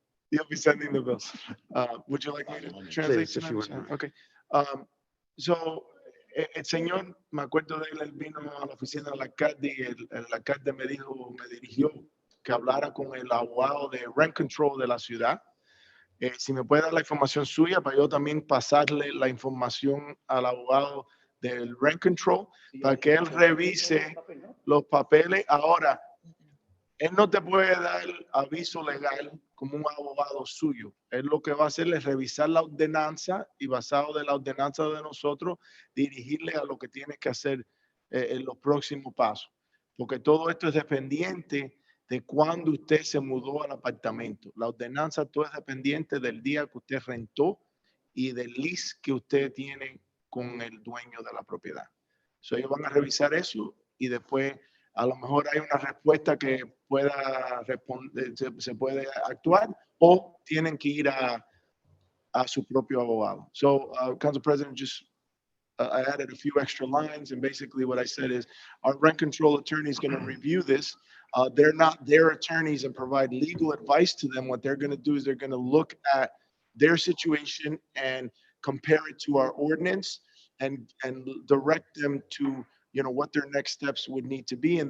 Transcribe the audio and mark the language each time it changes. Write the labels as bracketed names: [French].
[English] you'll be sending the bills. Would you like me to translate? Please, if you tonight? wouldn't mind. Okay. [Spanish] So, el señor, me acuerdo de él, él vino a la oficina del alcalde y el alcalde me dirigió que hablara con el abogado de rent control de la ciudad. Si me puede dar la información suya para yo también pasarle la información al abogado del rent control para que él revise los papeles. Ahora, él no te puede dar aviso legal como un abogado suyo. Él lo que va a hacer es revisar la ordenanza y basado de la ordenanza de nosotros, dirigirle a lo que tiene que hacer en los próximos pasos. Porque todo esto es dependiente de cuando usted se mudó al apartamento. La ordenanza todo es dependiente del día que usted rentó y del lease que usted tiene con el dueño de la propiedad. So, ellos van a revisar eso y después a lo mejor hay una respuesta que pueda responder, se puede actuar o tienen que ir a su propio abogado. [English] So, Council President, just I added a few extra lines, and basically what I said is our rent control attorney is going to review this. They're not their attorneys and provide legal advice to them. What they're going to do is they're going to look at their situation and compare it to our ordinance and direct them to, you know, what their next steps would need to be.